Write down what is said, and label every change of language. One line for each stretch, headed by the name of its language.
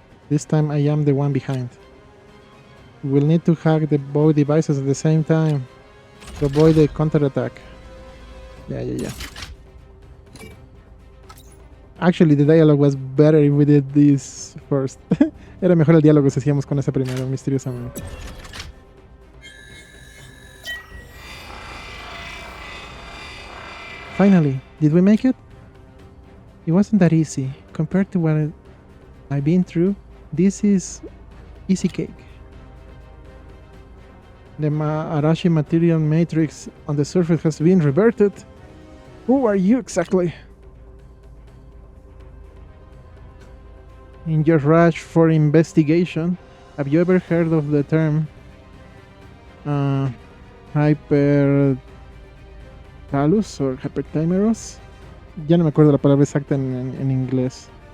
English: This time I am the one behind. We'll need to hack the both devices at the same time to avoid the counterattack. Yeah. Actually, the dialogue was better if we did this first.
Spanish: Era mejor el diálogo si hacíamos con ese primero, misteriosamente.
English: Finally, did we make it? It wasn't that easy. Compared to what I've been through, this is easy cake. The Arashi material matrix on the surface has been reverted. Who are you exactly? In your rush for investigation, have you ever heard of the term hypertalus or hypertimerous?
Spanish: Ya no me acuerdo la palabra exacta en inglés.